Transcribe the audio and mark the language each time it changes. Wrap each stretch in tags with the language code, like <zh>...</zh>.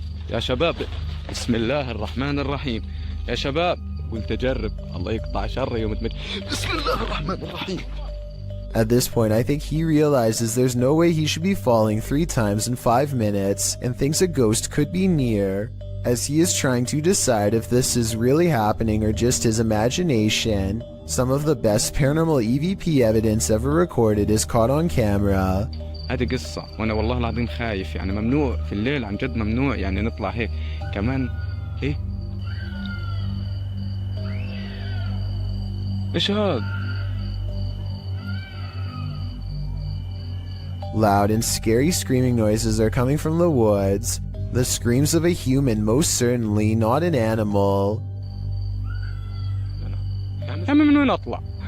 <ar>يا شباب بسم الله الرحمن الرحيم يا شباب قلت أجرب الله يقطع شر يوم بسم الله الرحمن الرحيم.</ar> <en>At this point, I think he realizes there's no way he should be falling 3 times in 5 minutes and thinks a ghost could be near, as he is trying to decide if this is really happening or just his imagination. Some of the best paranormal EVP evidence ever recorded is caught on camera.</en> <ar>هذه قصة وأنا والله العظيم خايف يعني ممنوع في الليل عن جد ممنوع يعني نطلع هيك كمان إيه إيش هاد؟</ar> <en>Loud and scary screaming noises are coming from the woods. The screams of a human, most certainly not an animal.</en> <ar>يعني من وين أطلع؟</ar>